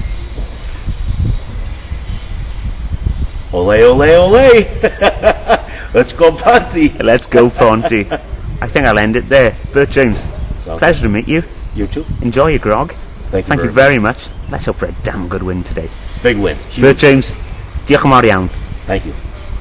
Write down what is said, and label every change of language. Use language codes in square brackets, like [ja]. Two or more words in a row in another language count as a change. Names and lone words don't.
[en] Ole, ole, ole! Let's go, Ponty! Let's go, Ponty. I think I'll end it there. Bert James, pleasure to meet you. You too. Enjoy your grog. Thank you very much. Let's hope for a damn good win today. Big win. Bert James, [cy] diolch yn fawr iawn. [en] Thank you.